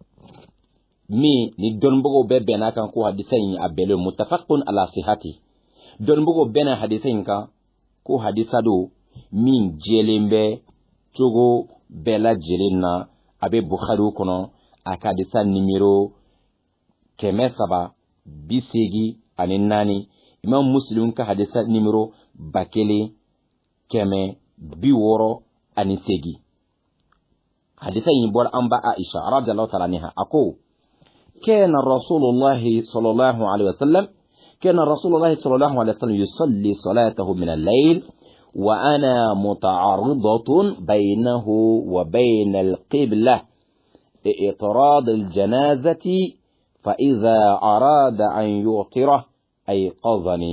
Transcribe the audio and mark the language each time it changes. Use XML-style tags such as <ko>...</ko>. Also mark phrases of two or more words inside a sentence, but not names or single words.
<bm>min ni dɔnnibagaw bɛɛ bɛnna kan ko hadisa in a bɛnnen</bm> <ar>متفق على صحته</ar> <bm>dɔnnibagaw bɛnna hadisa in kan ko hadisa do min jɛlen bɛ cogo bɛɛ lajɛlen na a bɛ Bukhari kɔnɔ a ka hadisa numéro 384 Imam Muslim ka hadisa numéro 1668 hadisa in bɔra an ba Aisha</bm> <ar>رضي الله تعالى عنها</ar> <bm>ako</bm> <ar>كان رسول الله صلى الله عليه وسلم يصلي صلاته من الليل وأنا متعرضة بينه وبين القبلة لإطراد الجنازة فإذا أراد أن يوتره أيقظني</ar>